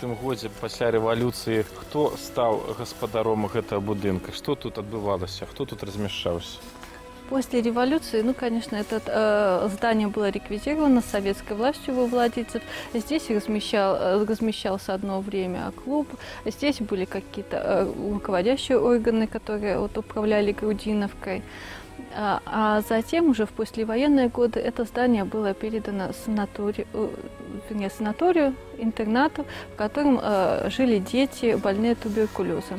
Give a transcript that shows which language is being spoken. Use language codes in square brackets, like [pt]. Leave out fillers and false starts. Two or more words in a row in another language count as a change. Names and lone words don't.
[be] годзе пасля рэвалюцыі хто стаў гаспадаром гэтага будынка? Што тут адбывалася? Хто тут размяшчаўся? [ru] После революции, ну, конечно, это здание было реквизировано советской властью во владельцев. Здесь размещался одно время клуб. Здесь были какие-то руководящие органы, которые вот управляли Грудиновкой. А затем уже в послевоенные годы это здание было передано санаторию, интернату, в котором жили дети, больные туберкулезом.